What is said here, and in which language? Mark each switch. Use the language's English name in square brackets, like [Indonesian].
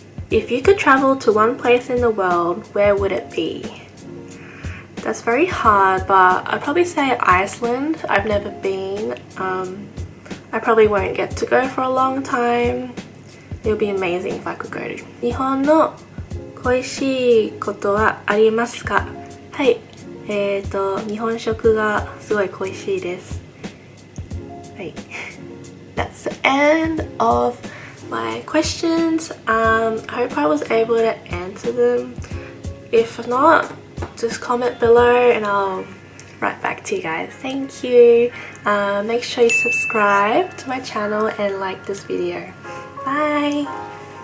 [English] If you could travel to one place in the world, where would it be? That's very hard, but I'd probably say Iceland. I've never been. I probably won't get to go for a long time. It would be amazing if I could go to. [Japanese] 日本の恋しいことはありますか？はい。日本食がすごい恋しいです。はい。 [English] That's the end of my questions. I hope I was able to answer them. If not, just comment below and I'll write back to you guys. Thank you. Make sure you subscribe to my channel and like this video. Bye.